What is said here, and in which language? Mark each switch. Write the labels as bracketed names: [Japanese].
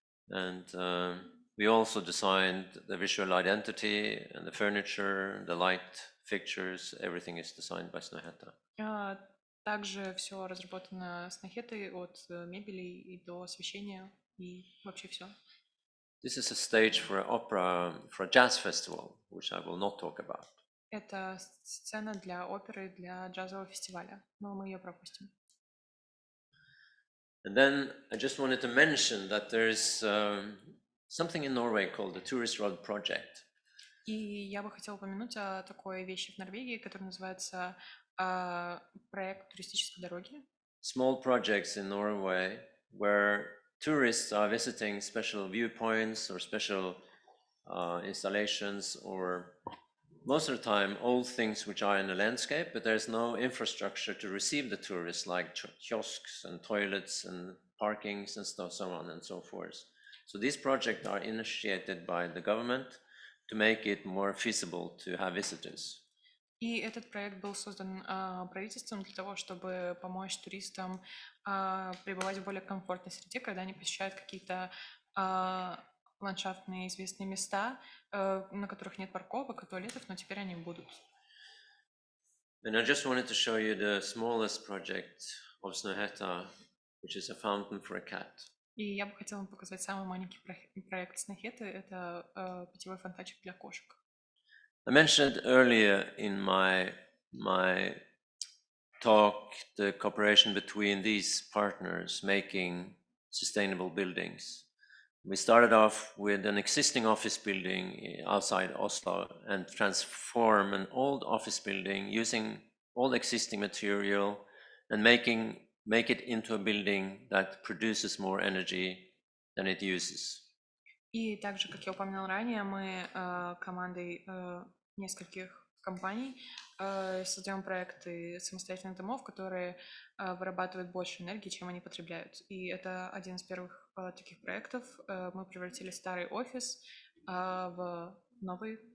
[English] And we also designed the visual identity and the furniture, the light fixtures, everything is designed by Snøhetta. [Russian] Также все разработано Снохетой от мебели и до освещения и вообще все. [English] This is a stage for an opera, for a jazz festival, which I will not talk about. [Russian] Это сцена для оперы, для джазового фестиваля, но мы ее пропустим. [English] And then I just wanted to mention that there is something in Norway called the Tourist Road Project. [Russian] И я бы хотела упомянуть о такой вещи в Норвегии, которая называется проект туристической дороги. [English] Small projects in Norway where tourists are visiting special viewpoints or special installations, or most of the time old things which are in the landscape, but there's no infrastructure to receive the tourists, like kiosks and toilets and parkings and stuff, so on and so forth. So these projects are initiated by the government to make it more feasible to have visitors. [Russian] И этот проект был создан правительством для того, чтобы помочь туристам пребывать в более комфортной среде, когда они посещают какие-то ландшафтные известные места, на которых нет парковок и туалетов, но теперь они будут. [English] And I just wanted to show you the smallest project of Snøhetta, which is a fountain for a cat. [Russian] И я бы хотела вам показать самый маленький проект Снохеты. Это питьевой фонтанчик для кошек. [English] I mentioned earlier in my talk the cooperation between these partners making sustainable buildings. We started off with an existing office building outside Oslo and transform an old office building using all existing material and make it into a building that produces more energy than it uses. [Russian] И также, как я упоминал ранее, мы командой нескольких компаний создаем проекты самостоятельных домов, которые вырабатывают больше энергии, чем они потребляют. И это один из первых таких проектов. Мы превратили старый офис в новый